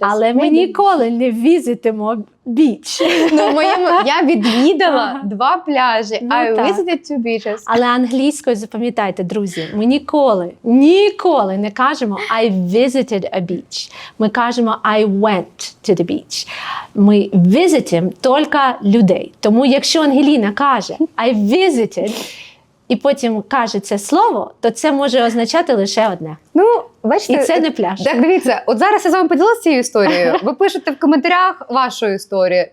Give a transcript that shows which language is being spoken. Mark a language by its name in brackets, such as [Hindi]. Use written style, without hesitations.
[Ukrainian] Але ми ніколи не візитимо біч. Я відвідала 2 пляжі. [English] I visited two beaches. [Ukrainian] Але англійською запам'ятайте, друзі, ми ніколи не кажемо [English] I visited a beach. [Ukrainian] Ми кажемо [English] I went to the beach. [Ukrainian] Ми візитимо тільки людей. Тому якщо Ангеліна каже [English] I visited, [Ukrainian] і потім каже це слово, то це може означати лише одне. Бачите, і це не пляж. Так, дивіться, от зараз я з вами поділилася цією історією. Ви пишете в коментарях вашу історію.